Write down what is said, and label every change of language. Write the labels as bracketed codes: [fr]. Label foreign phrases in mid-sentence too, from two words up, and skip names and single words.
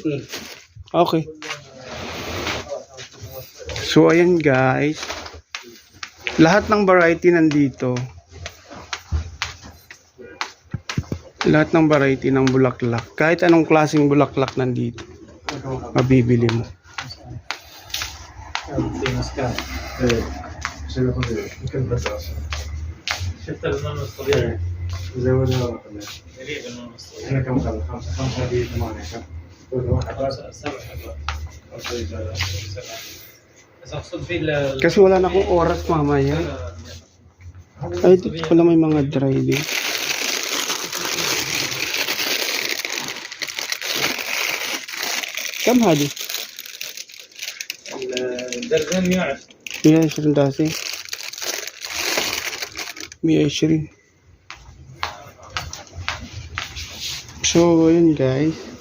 [tl] Okay. So ayan guys. Lahat ng variety nandito. Lahat ng variety ng bulaklak. Kahit anong klaseng bulaklak nandito. Mabibili mo. [ar] زودنا رقم احنا كم خلص خمسة دي ثمانية كم سبع [tl] Kasi wala na akong oras mamaya. Ay, dito pala may mga dry din. [ar] كم هذه؟ الدرجة 120 داسي 120. [tl] So ayun guys,